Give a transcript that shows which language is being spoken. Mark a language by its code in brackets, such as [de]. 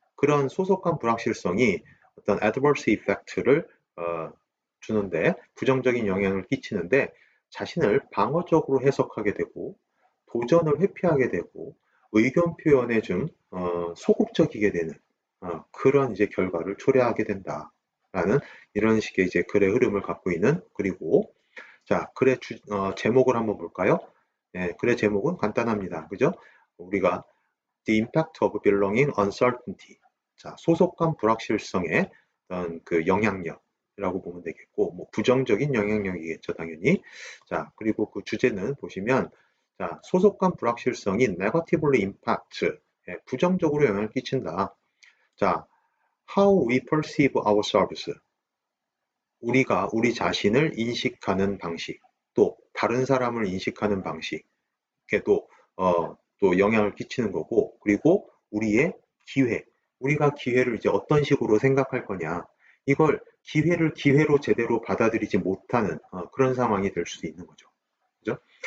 [ko] 그런 소속감 불확실성이 어떤 adverse effect를 주는데, 부정적인 영향을 끼치는데, 자신을 방어적으로 해석하게 되고, 도전을 회피하게 되고, 의견 표현에 좀 소극적이게 되는 그런 이제 결과를 초래하게 된다라는 이런 식의 이제 글의 흐름을 갖고 있는, 그리고 자, 글의 제목을 한번 볼까요? 예, 글의 제목은 간단합니다. 그죠? [en] 우리가 The Impact of Belonging Uncertainty. [ko] 자, 소속감 불확실성의 어떤 그 영향력이라고 보면 되겠고, 뭐 부정적인 영향력이겠죠, 당연히. 자, 그리고 그 주제는 보시면, 자, 소속감 불확실성이 negatively impact, 예, 부정적으로 영향을 끼친다. [en] 자, how we perceive ourselves. [ko] 우리가 우리 자신을 인식하는 방식, 또 다른 사람을 인식하는 방식에도 또 영향을 끼치는 거고, 그리고 우리의 기회, 우리가 기회를 이제 어떤 식으로 생각할 거냐, 이걸 기회를 기회로 제대로 받아들이지 못하는 그런 상황이 될 수도 있는 거죠. 그죠?